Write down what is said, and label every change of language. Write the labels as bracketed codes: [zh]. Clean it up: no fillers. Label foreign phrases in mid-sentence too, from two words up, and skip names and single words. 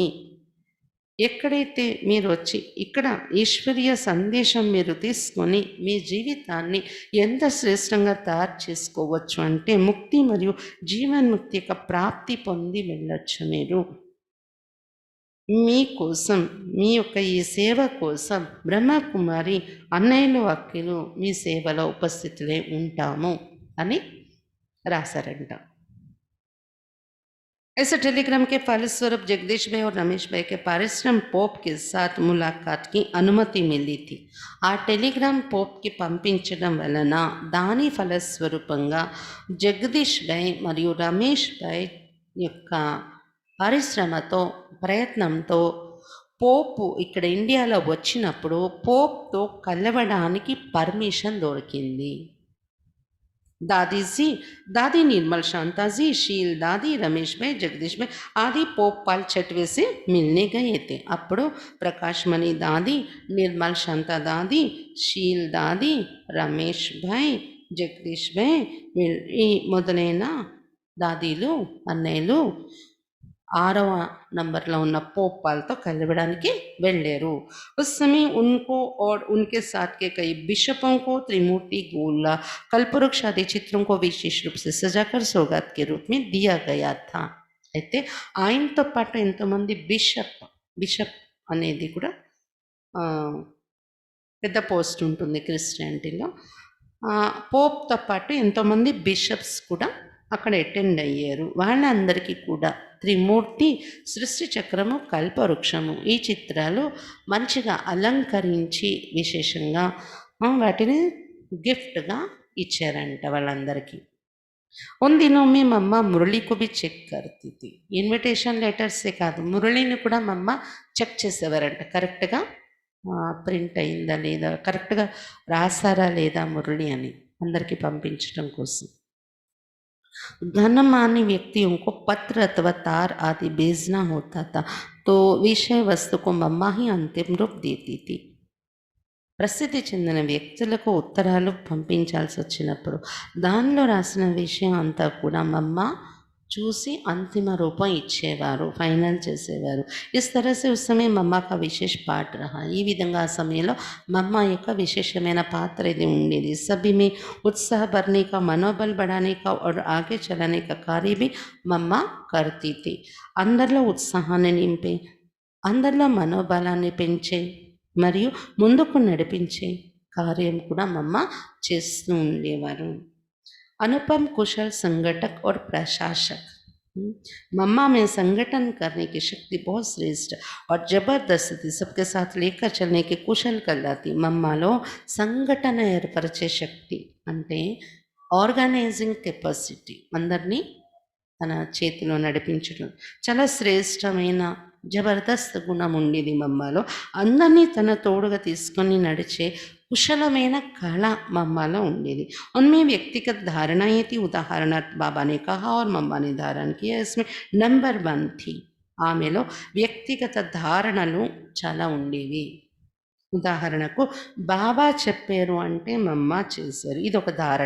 [te] ఎక్కడైతే మీరు వచ్చి ఇక్కడ ఈశ్వరీయ సందేశం మీరు తీసుకొని మీ జీవితాన్ని ఎంత శ్రేష్టంగా తయారు చేసుకోవచ్చు అంటే ముక్తి మరియు జీవన్ముక్తి యొక్క ప్రాప్తి పొంది వెళ్ళొచ్చు. మీరు మీకోసం, మీ యొక్క ఈ సేవ కోసం బ్రహ్మకుమారి అన్నయ్యలు అక్కలు మీ సేవలో ఉపస్థితులే ఉంటాము అని రాశారంట. [hi] ऐसे टेलीग्राम के फलस्वरूप जगदीश भाई और रमेश भाई के पारिश्रम पोप के साथ मुलाकात की अनुमति मिली थी. [te] ఆ టెలిగ్రామ్ పోప్కి పంపించడం వలన దాని ఫలస్వరూపంగా జగదీష్ భాయ్ మరియు రమేష్ భాయ్ యొక్క పరిశ్రమతో, ప్రయత్నంతో పోపు ఇక్కడ ఇండియాలో వచ్చినప్పుడు పోప్తో కలవడానికి పర్మిషన్ దొరికింది. [hi] दादी जी, दादी निर्मल शांता जी, शील दादी, रमेश भाई, जगदीश भाई आदि पोप पाल छठवे से मिलने गए थे. [te] అప్పుడు ప్రకాష్ మణి దాది, నిర్మల్ శాంత దాది, షీల్ దాది, రమేష్ భాయ్, జగదీష్ భాయ్ ఈ మొదలైన దాదీలు, అన్నయ్యలు 6వ నంబర్లో ఉన్న पोप पालతో కలవడానికి వెళ్ళారు. [hi] उस समय उनको और उनके साथ के कई बिशपों को त्रिमूर्ति गोला कल्पवृक्ष आदि चित्रों को विशेष रूप से सजाकर सौगात के रूप में दिया गया था. [te] అయితే ఆయనతో పాటు ఎంతోమంది బిషప్ అనేది కూడా పెద్ద పోస్ట్ ఉంటుంది క్రిస్టియానిటీలో. పోప్తో పాటు ఎంతోమంది బిషప్స్ కూడా అక్కడ అటెండ్ అయ్యారు. వాళ్ళందరికీ కూడా త్రిమూర్తి, సృష్టి చక్రము, కల్పవృక్షము ఈ చిత్రాలు మంచిగా అలంకరించి విశేషంగా వాటిని గిఫ్ట్గా ఇచ్చారంట వాళ్ళందరికీ. [hi] उन दिनों में मम्मा मुरली को भी చెక్ करती थी. [te] ఇన్విటేషన్ లెటర్సే కాదు, మురళిని కూడా మమ్మ చెక్ చేసేవారంట, కరెక్ట్గా ప్రింట్ అయిందా లేదా, కరెక్ట్గా రాసారా లేదా మురళి అని అందరికీ పంపించడం కోసం. [hi] गणमान्य व्यक्तियों को पत्र अथवा तार आदि भेजना होता था, तो विषय वस्तु को मम्मा ही अंतिम रूप देती थी. [te] ప్రసిద్ధి చెందిన వ్యక్తులకు ఉత్తరాలు పంపించాల్సి వచ్చినప్పుడు దానిలో రాసిన విషయం అంతా కూడా మమ్మ చూసి అంతిమ రూపం ఇచ్చేవారు, ఫైనల్ చేసేవారు. [hi] ఇస్ तरह से उस समय मम्मा का विशेष पाठ रहा. [te] ఈ విధంగా ఆ సమయంలో మమ్మ యొక్క విశేషమైన పాత్ర ఇది ఉండేది. [hi] सभी में उत्साह भरने का, मनोबल बढ़ाने का और आगे चलाने का कार्य भी मम्मा करती थी. [te] అందరిలో ఉత్సాహాన్ని నింపే, అందరిలో మనోబలాన్ని పెంచే మరియు ముందుకు నడిపించే కార్యం కూడా మమ్మ చేస్తూ ఉండేవారు. [hi] अनुपम कुशल संगठक और प्रशासक. मम्मा में संगठन करने की शक्ति बहुत श्रेष्ठ और जबरदस्त थी. सबके साथ लेकर चलने की कुशल कहलाती. [te] మమ్మాలో సంఘటన ఏర్పరిచే శక్తి అంటే [en] organizing capacity, [te] అందరినీ తన చేతిలో నడిపించడం చాలా శ్రేష్టమైన జబర్దస్త్ గుణం ఉండేది మమ్మలో. అందరినీ తన తోడుగా తీసుకొని నడిచే कुशलమైన कళ मम्मा ఉండేది. [hi] उनमें व्यक्तिगत धारणाएं थी. उदाहरणार्थ बाबा ने कहा और मम्मा ने धारण किया, इसमें नंबर 1 थी. [te] ఆమెలో వ్యక్తిగత ధారణలు చాలా ఉండేవి. ఉదాహరణకు బాబా చెప్పారు అంటే మమ్మ చేశారు, ఇది ఒక ధారణ.